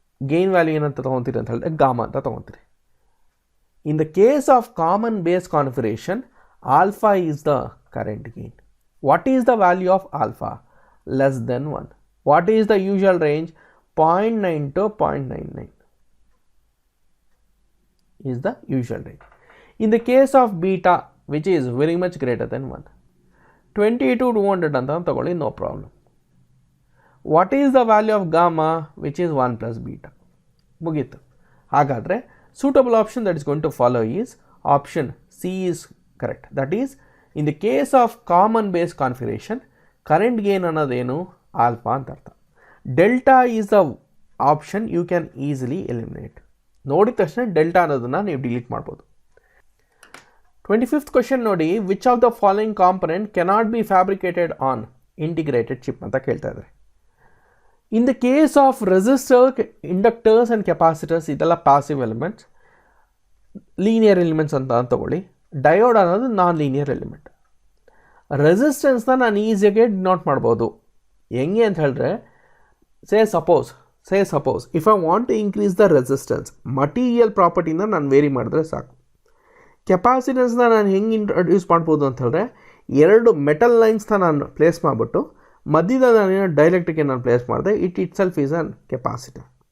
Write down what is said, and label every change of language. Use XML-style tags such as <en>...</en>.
<kn>Gain value ಏನಂತ ತಗೊಂತೀರಿ ಅಂತ ಹೇಳಿದ್ರೆ ಗಾಮಾ ಅಂತ ತಗೊಂತೀರಿ.</kn> <en>In the case of common base configuration, alpha is the current gain. What is the value of alpha? Less than 1. What is the usual range? 0.9 to 0.99 is the usual range. In the case of beta, which is very much greater than 1, 20 to 200</en> <kn>ಅಂತ ತಗೊಳ್ಳಿ,</kn> <en>No problem. What is the value of gamma? Which is 1 plus beta.</en> <kn>ಮುಗೀತು.</kn> <en>ಹಾಗಾದರೆ suitable option that is going to follow is option C is correct. That is in the case of common base configuration current gain</en> <kn>ಅನ್ನೋದೇನು? Alpha ಅಂತ ಅರ್ಥ.</kn> <en>Delta is the option you can easily eliminate.</en> <kn>ನೋಡಿದ ತಕ್ಷಣ delta ಅನ್ನೋದನ್ನು ನೀವು delete ಮಾಡ್ಬೋದು.</kn> <en>25th question</en> <kn>ನೋಡಿ,</kn> <en>which of the following component cannot be fabricated on integrated chip</en> <kn>ಅಂತ ಕೇಳ್ತಾ ಇದ್ದಾರೆ.</kn> <en>In the case of resistor, inductors and capacitors</en> <kn>ಇದೆಲ್ಲ</kn> <en>passive elements, linear elements</en> <kn>ಅಂತ ತಗೊಳ್ಳಿ. ಡಯೋಡ್ ಅನ್ನೋದು ನಾನ್ ಲೀನಿಯರ್ ಎಲಿಮೆಂಟ್.</kn> <en>ರೆಸಿಸ್ಟೆನ್ಸ್ನ ನಾನು ಈಸಿಯಾಗಿ ಡಿನೋಟ್ ಮಾಡ್ಬೋದು.</en> <kn>ಹೆಂಗೆ ಅಂತ ಹೇಳಿದ್ರೆ</kn> <en>say suppose if I want to increase the resistance, material ಪ್ರಾಪರ್ಟಿನ</en> <kn>ನಾನು ವೇರಿ ಮಾಡಿದ್ರೆ ಸಾಕು. ಕೆಪಾಸಿಟೆನ್ಸ್ನ ನಾನು ಹೆಂಗೆ ಇಂಟ್ರೊಡ್ಯೂಸ್ ಮಾಡ್ಬೋದು ಅಂತ ಹೇಳಿದ್ರೆ, ಎರಡು ಮೆಟಲ್ ಲೈನ್ಸ್ನ ನಾನು ಪ್ಲೇಸ್ ಮಾಡಿಬಿಟ್ಟು ಮಧ್ಯದಲ್ಲಿ ನಾನು ಡೈಎಲೆಕ್ಟ್ರಿಕ್ ನಾನು ಪ್ಲೇಸ್ ಮಾಡಿದೆ,</kn> <en>Itself is an capacitor.</en>